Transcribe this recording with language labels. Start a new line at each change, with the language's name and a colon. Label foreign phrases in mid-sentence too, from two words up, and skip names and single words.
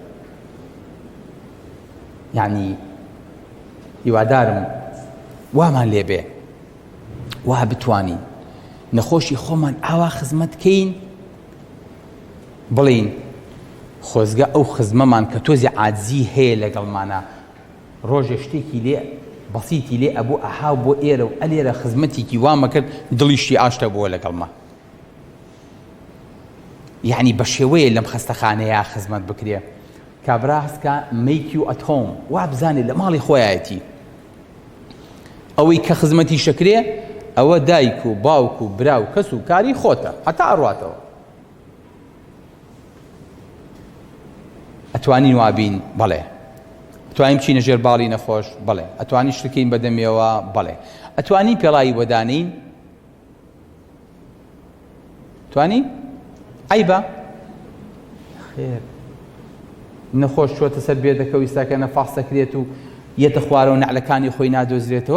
Central Kurdish: یعنی هیوادارم وامان لێبێ وا بتوانین نەخۆشی خۆمان ئاوا خزمەتکەین بڵین خۆزگە ئەو خزمەمان کە تۆزی عاجزی هەیە لەگەڵمانە ڕۆژێ شتێکی لێ بەسیتی لێ ئەبوو ئەهاو بۆ ئێرە و ئەلێرە خزمەتێکی وامە کرد دڵیشتی ئاشتە بووە لەگەڵمە. یعنی بە شێوەیە لەم خەستەخانەیە خزمەت بکرێ کابرا هەستکە
English: make you at home
Central Kurdish: وا بزانێت لە ماڵی خۆیەتی. ئەوەی کە خزمەتی شەکرێ ئەوە دایک و باوک و برا و کەس و کاری خۆتە هەتا ئەڕواتەوە. ئەتوانین وابین بەڵێ، ئەتوانین بچینە ژێر باڵی نەخۆش بەڵێ، ئەتوانین شتەکەین بەدەمێەوە بەڵێ، ئەتوانین پێڵایی بۆدانین توانی عیبە خێر نەخۆش چۆتە سەر بێدەکە و ئیستاکە نەفاس دەکرێت و یەتە خوارە و نەعلەکانی خۆی نادۆزرێتەوە.